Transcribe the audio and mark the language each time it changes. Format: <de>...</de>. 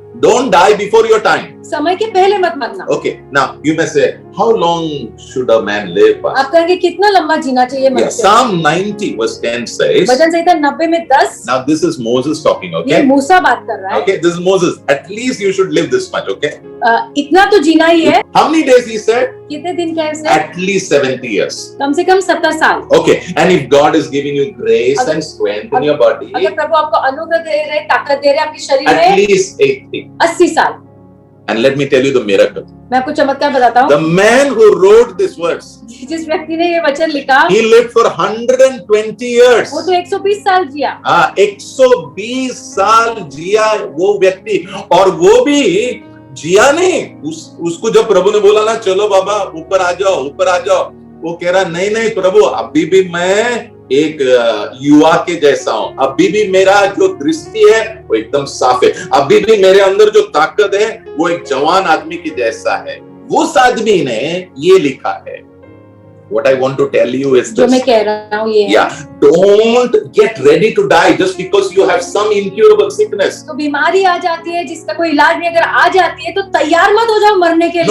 <en>Don't die before your time.</en> <hi>समय के पहले मत मरना.</hi> <en>Okay, now you may say, how long should a man live?</en> <hi>आप कहेंगे कितना लंबा जीना चाहिए मनुष्य?</hi> <en>Psalm 90 verse 10 says.</en> <hi>वचन संहिता 90 में 10.</hi> <en>Now this is Moses talking, okay?</en> <hi>ये मूसा बात कर रहा है.</hi> <en>Okay, this is Moses. At least you should live this much, okay?</en> <hi>इतना तो जीना ही है.</hi> <en>How many days he said?</en> <hi>कितने दिन का है उसने?</hi> <en>At least 70 years.</en> <hi>कम से कम 70 साल.</hi> <en>Okay, and if God is giving you grace and strength in your body,</en> <hi>अगर प्रभु आपको अनुग्रह दे रहे, ताकत दे रहे आपके शरीर</hi> <en>at</en> <hi>में,</hi> <en>least 80.</en> <hi>80 साल.</hi> <en>And let me tell you the miracle.</en> <hi>मैं आपको चमत्कार बताता हूँ.</hi> <en>The man who wrote this verse,</en> <hi>जिस व्यक्ति ने ये वचन लिखा,</hi> <en>he lived for 120 years.</en> <hi>वो तो 120 साल जिया. 120 साल जिया वो व्यक्ति. और वो भी जिया नहीं. उसको जब प्रभु ने बोला ना, चलो बाबा ऊपर आ जाओ, वो कह रहा नहीं प्रभु, अभी भी मैं एक युवा के जैसा हूं. अभी भी मेरा जो दृष्टि है वो एकदम साफ है. अभी भी मेरे अंदर जो ताकत है वो एक जवान आदमी के जैसा है. उस आदमी ने ये लिखा है.</hi> <en>What I want to tell you is</en> <hi>जो</hi> <en>this.</en> <hi>मैं कह रहा हूँ ये है.</hi> <en>Yeah, don't get ready to die just because you have some incurable sickness.</en> <hi>तो बीमारी आ जाती है जिसका कोई इलाज नहीं, अगर आ जाती है तो तैयार मत हो जाओ मरने के लिए.</hi>